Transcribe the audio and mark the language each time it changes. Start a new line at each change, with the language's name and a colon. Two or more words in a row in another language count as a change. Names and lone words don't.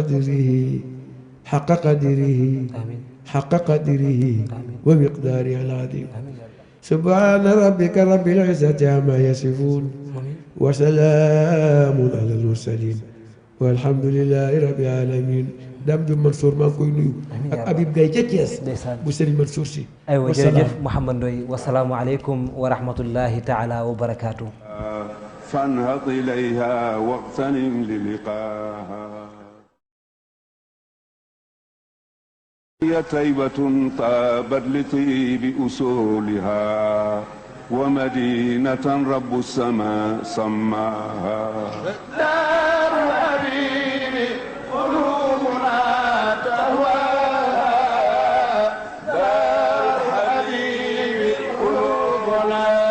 Arabic: قدره حق قدره ومقداره العظيم سبحان ربك رب العزة عما يصفون وسلام على المرسلين والحمد لله رب العالمين
Wolof: Dame Diop Mansour maa ngi koy nuyu ak Habib Gaye ca Thiès bu Serigne Mansour si aywa jërëjëf Mouhamed Ndoye
Arabic: والسلام عليكم ورحمة الله تعالى وبركاته فانهض إليها واغتنم للقاها هي طيبة طابت لطيب أصولها ومدينة رب السماء سماها دار الحبيب قلوبنا تهواها دار الحبيب قلوبنا